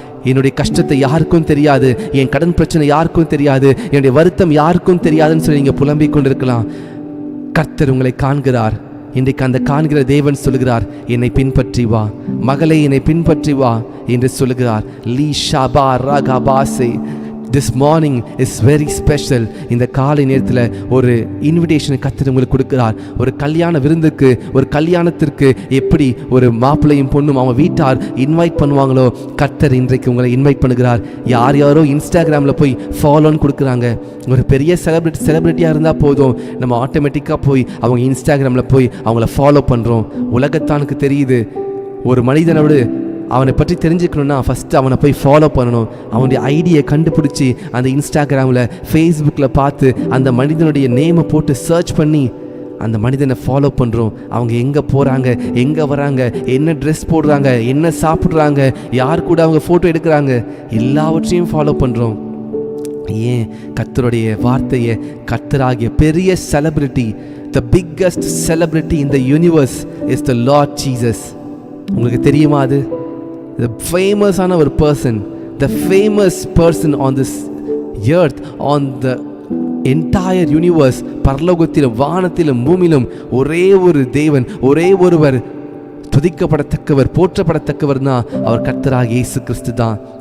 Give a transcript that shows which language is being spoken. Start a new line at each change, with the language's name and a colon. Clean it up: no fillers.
Tamil: என்னுடைய கஷ்டத்தை யாருக்கும் தெரியாது, என் கடன் பிரச்சனை யாருக்கும் தெரியாது, என்னுடைய வருத்தம் யாருக்கும் தெரியாதுன்னு சொல்லி நீங்கள் புலம்பிக் கொண்டிருக்கலாம். கர்த்தர் உங்களை காண்கிறார். இன்றைக்கு அந்த காண்கிற தேவன் சொல்லுகிறார், என்னை பின்பற்றி வா மகளே, என்னை பின்பற்றி வா என்று சொல்லுகிறார். லீ ஷாபா ராகாபாசி.
English: This morning is very special.
Tamil: இந்த காலை நேரத்தில் ஒரு இன்விடேஷனை கர்த்தர் உங்களுக்கு கொடுக்கிறார். ஒரு கல்யாண விருந்துக்கு, ஒரு கல்யாணத்திற்கு எப்படி ஒரு மாப்பிள்ளையும் பொண்ணும் அவங்க வீட்டார் இன்வைட் பண்ணுவாங்களோ, கர்த்தர் இன்றைக்கு உங்களை இன்வைட் பண்ணுகிறார். யாரோ இன்ஸ்டாகிராமில் போய் ஃபாலோன்னு கொடுக்குறாங்க. ஒரு பெரிய செலிபிரிட்டியாக இருந்தால் போதும், நம்ம ஆட்டோமேட்டிக்காக போய் அவங்க இன்ஸ்டாகிராமில் போய் அவங்கள ஃபாலோ பண்ணுறோம். உலகத்தானுக்கு தெரியுது, ஒரு மனிதனோடு அவனை பற்றி தெரிஞ்சுக்கணுன்னா ஃபஸ்ட்டு அவனை போய் ஃபாலோ பண்ணணும். அவனுடைய ஐடியை கண்டுபிடிச்சி அந்த இன்ஸ்டாகிராமில், ஃபேஸ்புக்கில் பார்த்து அந்த மனிதனுடைய நேமை போட்டு சர்ச் பண்ணி அந்த மனிதனை ஃபாலோ பண்ணுறோம். அவங்க எங்கே போகிறாங்க, எங்கே வராங்க, என்ன ட்ரெஸ் போடுறாங்க, என்ன சாப்பிட்றாங்க, யார் கூட அவங்க ஃபோட்டோ எடுக்கிறாங்க, எல்லாவற்றையும் ஃபாலோ பண்ணுறோம். ஏன்? கர்த்தருடைய வார்த்தையை, கர்த்தராகிய பெரிய celebrity,
English: the biggest celebrity in the universe is the Lord Jesus.
Tamil: உங்களுக்கு தெரியுமா அது?
English: The famous person, the famous person on this earth, on the entire universe,
Tamil: பரலோகத்திலும் வானத்திலும் பூமியிலும் ஒரே ஒரு தேவன், ஒரே ஒருவர் துதிக்கப்படத்தக்கவர், போற்றப்படத்தக்கவர் தான் அவர் கர்த்தராகிய இயேசு கிறிஸ்து தான்.